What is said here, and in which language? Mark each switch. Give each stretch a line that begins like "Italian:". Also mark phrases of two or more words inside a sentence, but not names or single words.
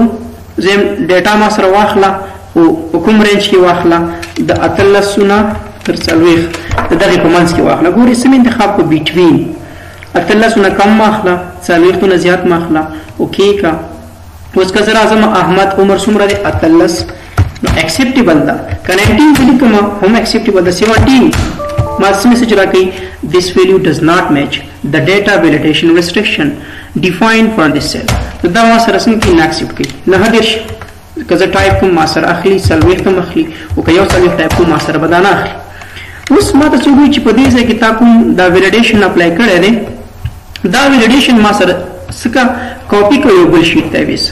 Pashto: زم ډیټا ما سره واخله او په کوم رینج کې واخله د 18 نه تر 40 د دغې په منځ کې واخله. ګورئ سم انتخاب کو بیټوین 18 نه کم ماخله 40 نه زیات ماخله اوکې کا. اوس که زه راځم احمد عمر څومره دی 18 نو اکسپټیبل ده که 19 ولیکم هم اکسپټیبل ده 17 ما څه میسج راکوي
English: this value does not match the data validation restriction defined for this cell.
Pashto: دا ما سره څنګه کې نه اکسپټ کوي 19 که زه ټایپ کوم ما سره اخلي 40 هم اخلي او که یو 40 ټایپ کوم ما سره به دا نه اخلي. اوس ما ته څه وایي چې په دې ځای کې تا کوم دا
English: validation apply
Pashto: کړی دی دا ویلیډیشن ما سره څه کاپي کړو یو بل شیټ ته ویسه.